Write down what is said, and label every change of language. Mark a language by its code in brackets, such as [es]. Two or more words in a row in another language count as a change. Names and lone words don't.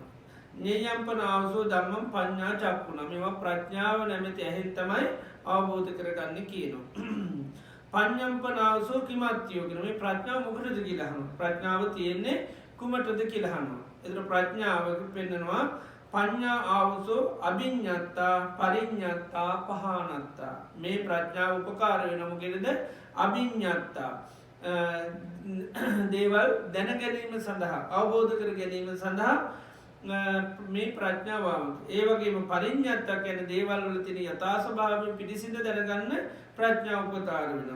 [pi] ඤේයම්පනාවසෝ ධම්මං පඤ්ඤා චක්කුණ. [si] මේවා ප්‍රඥාව නැමැති ඇහෙන් තමයි අවබෝධ කරගන්න කියනවා. [pi] පඤ්ඤම්පනාවසෝ කිමත්තියෝ [si] කියන මේ ප්‍රඥාව මොකටද කියලා අහනවා. ප්‍රඥාව තියෙන්නේ කුමටද කියලා අහනවා. එතකොට ප්‍රඥාව පෙන්නනවා [pi] පඤ්ඤා ආවසෝ අභිඤ්ඤත්තා පරිඤ්ඤත්තා පහානත්තා. [si] මේ ප්‍රඥාව උපකාර වෙන මොකේද? අභිඤ්ඤත්තා දේවල් දැන ගැනීම සඳහා අවබෝධ කර ගැනීම සඳහා මේ ප්‍රඥාව ඒ වගේම පරිඤ්ඤත්තා කියන දේවල් වල තියෙන යථා ස්වභාවය පිළිසිඳ දැනගන්න ප්‍රඥාව උපකාර වෙනවා.